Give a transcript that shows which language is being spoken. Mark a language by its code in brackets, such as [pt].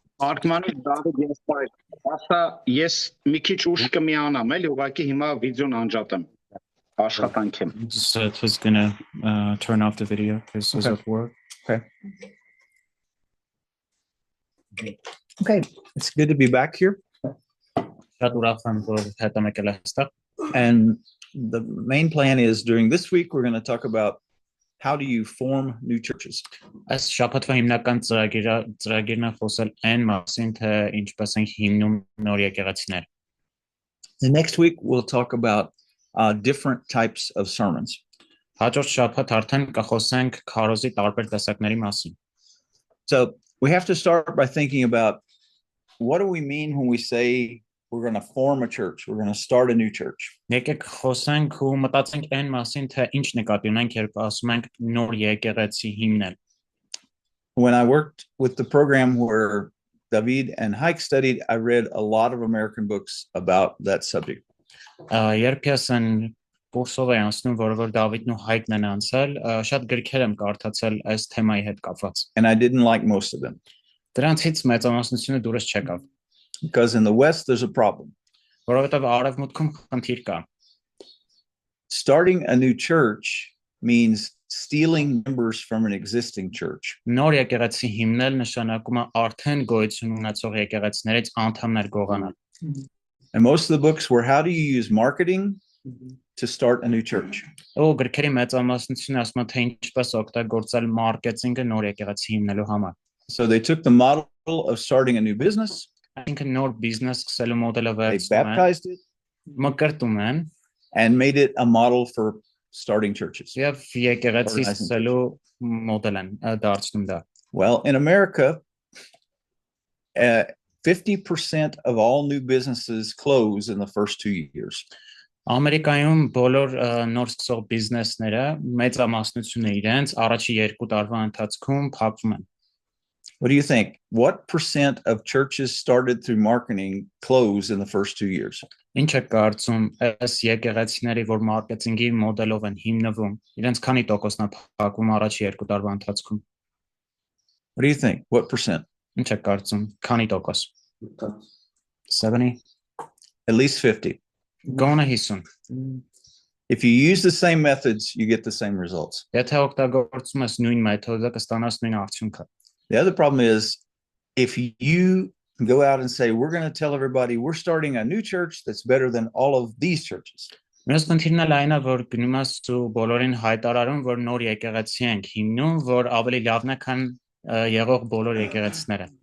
[hy] Արկմանի Դավիթ եսպայր, ասա ես մի քիչ ուշ կմիանամ, էլի ուղղակի հիմա վիդեոն անջատեմ, աշխատանք եմ։ [en] Seth was gonna turn off the video because he's at work. Okay. Okay, it's good to be back here. [hy] Շատ ուրախ եմ, որ հետ եմ եկել այստեղ։ [en] And the main plan is during this week, we're going to talk about how do you form new churches. [hy] Այս շաբաթվա հիմնական ծրագիրն է խոսել այն մասին, թե ինչպես են հիմնում նոր եկեղեցիներ։ [en] The next week, we'll talk about different types of sermons. [hy] Հաջորդ շաբաթ արդեն կխոսենք քարոզի տարբեր տեսակների մասին։ [en] So we have to start by thinking about what do we mean when we say we're going to form a church, we're going to start a new church. [hy] Եկեք խոսենք ու մտածենք այն մասին, թե ինչ նկատի ունենք, երբ ասում ենք նոր եկեղեցի հիմնել։ [en] When I worked with the program where David and Hike studied, I read a lot of American books about that subject. [hy] Երբ ես են կուրսով եմ անցնում, որ Դավիթն ու Հայկն են անցել, շատ գրքեր եմ կարդացել այս թեմայի հետ կապված։ [en] And I didn't like most of them. [hy] Դրանցից մեծամասնությունը դուրս չեկավ։ [en] Because in the West, there's a problem. [hy] Որովհետև արևմուտքում խնդիր կա։ [en] Starting a new church means stealing members from an existing church. [hy] Նոր եկեղեցի հիմնել նշանակում է արդեն գոյություն ունեցող եկեղեցիներից անդամներ գողանալ։ [en] And most of the books were how do you use marketing to start a new church. [hy] Ու գրքերի մեծամասնությունը ասում է թե ինչպես օգտագործել մարքեթինգը նոր եկեղեցի հիմնելու համար։ [en] So they took the model of starting a new business. [hy] Այսինքն նոր բիզնես սկսելու մոդելը [en] They [hy] վերցնում են, [en] baptized it [hy] մկրտում են [en] and made it a model for starting churches. [hy] եւ եկեղեցի սկսելու մոդել են դարձնում դա։ [en] Well, in America, 50% of all new businesses close in the first 2 years. [hy] Ամերիկայում բոլոր նոր սկսող բիզնեսները մեծամասնությունը իրենց առաջի 2 տարվա ընթացքում փակվում են։ [en] What do you think? What percent of churches started through marketing close in the first 2 years? [hy] Ինչ է կարծում այս եկեղեցիների, որ մարքեթինգի մոդելով են հիմնվում, իրենց քանի տոկոսն է փակվում առաջի 2 տարվա ընթացքում։ [en] What do you think? What percent? [hy] Ինչ է կարծում, քանի տոկոս։ 70, [en] At least 50. [hy] գոնե 50։ [en] If you use the same methods, you get the same results. [hy] Եթե օգտագործում ես նույն մեթոդը, կստանաս նույն արդյունքը։ [en] The other problem is if you go out and say, we're going to tell everybody we're starting a new church that's better than all of these churches. [hy] Մյուս խնդիրն էլ այն է, որ գնում ես ու բոլորին հայտարարում, որ նոր եկեղեցի ենք հիմնում, որ ավելի լավն է, քան եղող բոլոր եկեղեցիները։